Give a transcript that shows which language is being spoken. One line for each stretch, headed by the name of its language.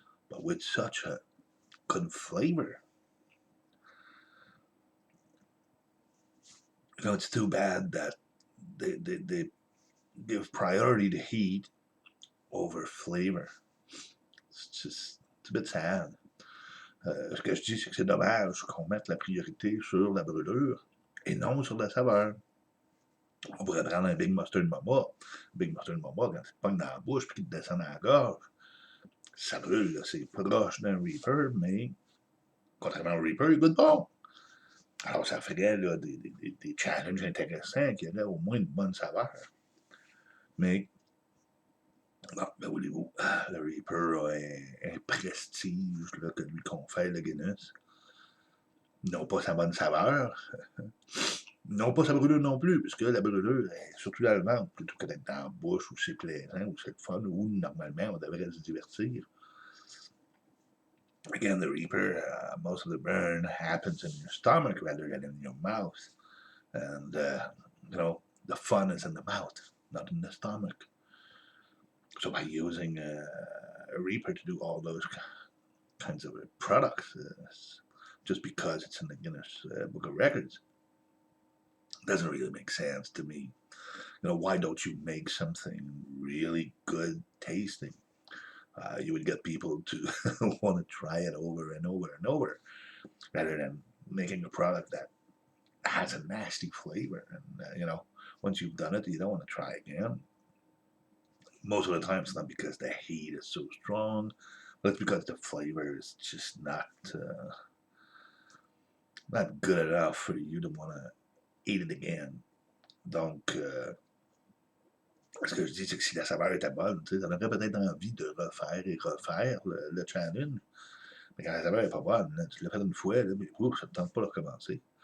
English: but with such a good flavor. It's too bad that they give priority to heat over flavor. C'est a bit sad.
French: Ce que je dis, c'est que c'est dommage qu'on mette la priorité sur la brûlure et non sur la saveur. On pourrait prendre un Big Mustard Mama. Big Mustard Mama, quand tu te pognes dans la bouche et qu'il te descend dans la gorge, ça brûle. C'est proche d'un Reaper, mais contrairement au Reaper, il goûte bon. Alors, ça ferait là, des challenges intéressants qui auraient au moins une bonne saveur. Mais, bon, ben voulez-vous, le Reaper a un prestige là, que lui confère le Guinness. Non pas sa bonne saveur, non pas sa brûlure non plus, puisque la brûlure est surtout dans le ventre, plutôt que d'être dans la bouche, où c'est plaisant, où c'est le fun, où normalement on devrait se divertir.
English: Again, the Reaper, most of the burn happens in your stomach rather than in your mouth. And, the fun is in the mouth, not in the stomach. So by using a Reaper to do all those kinds of products, just because it's in the Guinness Book of Records, doesn't really make sense to me. Why don't you make something really good tasting? You would get people to want to try it over and over and over, rather than making a product that has a nasty flavor. And once you've done it, you don't want to try again. Most of the time, it's not because the heat is so strong, but it's because the flavor is just not good enough for you to want to eat it again.
French: Donc, ce que je dis, c'est que si la saveur était bonne, tu sais, t'en aurais peut-être envie de refaire et refaire le challenge. Mais quand la saveur n'est pas bonne, là, tu l'as fait une fois, là, mais ça ne tente pas de recommencer.